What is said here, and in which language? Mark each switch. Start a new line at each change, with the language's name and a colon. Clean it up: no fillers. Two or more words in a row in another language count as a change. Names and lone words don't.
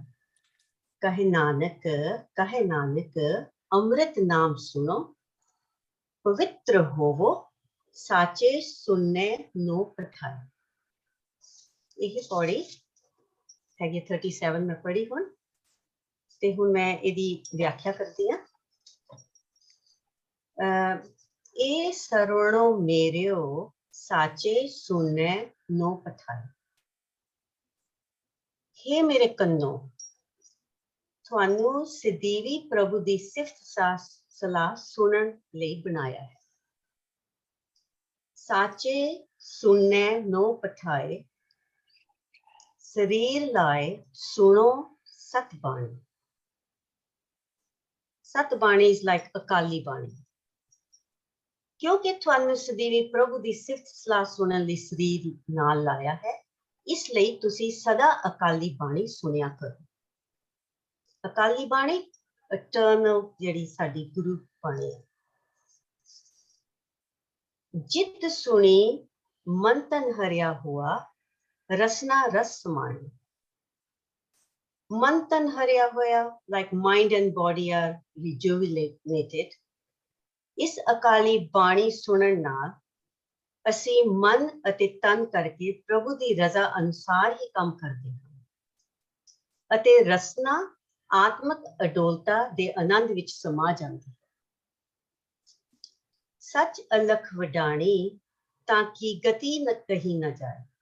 Punjabi: ਕਹੇ ਨਾਨਕ ਅੰਮ੍ਰਿਤ ਨਾਮ ਸੁਣੋ, ਪਵਿੱਤਰ ਹੋਵੋ ਸਾਚੇ ਸੁਣਨੇ ਨੋ ਪਠਾਏ। ਇਹ ਪੌੜੀ ਹੈਗੀ 37 ਮੈਂ ਪੜ੍ਹੀ ਹੁਣ, ਤੇ ਹੁਣ ਮੈਂ ਇਹਦੀ ਵਿਆਖਿਆ ਕਰਦੀ ਹਾਂ। ਏ ਸਰਵਣੋ ਮੇਰਿਓ ਸਾਚੇ ਸੁਣਨੇ ਨੋ ਪਠਾਏ। ਹੇ ਮੇਰੇ ਕੰਨੋ, ਤੁਹਾਨੂੰ ਸਦੀਵੀ ਪ੍ਰਭु ਦੀ ਸਿਫਤ ਸਲਾਹ ਸੁਣਨ ਲਈ ਬਣਾਇਆ ਹੈ। ਸਾਚੇ ਸੁਣਨੇ ਨੋ ਪਠਾਏ, ਸਰੀਰ ਲਾਏ ਸੁਣੋ ਸਤਬਾਣੀ। ਸਤਬਾਣੀ
English: is like
Punjabi: ਅਕਾਲੀ ਬਾਣੀ। ਕਿਉਂਕਿ ਤੁਹਾਨੂੰ ਸਦੀਵੀ ਪ੍ਰਭੂ ਦੀ ਸਿਫਤ ਸਲਾਹ ਸੁਣਨ ਲਈ ਸਰੀਰ ਨਾਲ ਲਾਇਆ ਹੈ, ਇਸ ਲਈ ਤੁਸੀਂ ਸਦਾ ਅਕਾਲੀ ਬਾਣੀ ਸੁਣਿਆ ਕਰੋ। ਅਕਾਲੀ ਬਾਣੀ ਇਟਰਨਲ ਜਿਹੜੀ ਸਾਡੀ ਗੁਰੂ ਬਾਣੀ ਹੈ। ਜਿਤ ਸੁਣੀ ਮਨ ਤਨ ਹਰਿਆ ਹੁਆ, ਰਸਨਾ ਰਸ ਸਮਾਣੀ। ਮਨ ਤਨ ਹਰਿਆ ਹੋਇਆ,
English: like mind and body are rejuvenated।
Punjabi: ਇਸ ਅਕਾਲੀ ਬਾਣੀ ਸੁਣਨ ਨਾਲ ਅਸੀਂ ਮਨ ਅਤੇ ਤਨ ਕਰਕੇ ਪ੍ਰਭੂ ਦੀ ਰਜ਼ਾ ਅਨੁਸਾਰ ਹੀ ਕੰਮ ਕਰਦੇ ਹਾਂ ਅਤੇ ਰਸਨਾ ਆਤਮਕ ਅਡੋਲਤਾ ਦੇ ਆਨੰਦ ਵਿੱਚ ਸਮਾ ਜਾਂਦੀ ਹੈ। ਸੱਚ ਅਲਖ ਵਡਾਣੀ ਤਾਂ ਕਿ ਗਤੀ ਨ ਕਹੀ ਨਾ ਜਾਏ।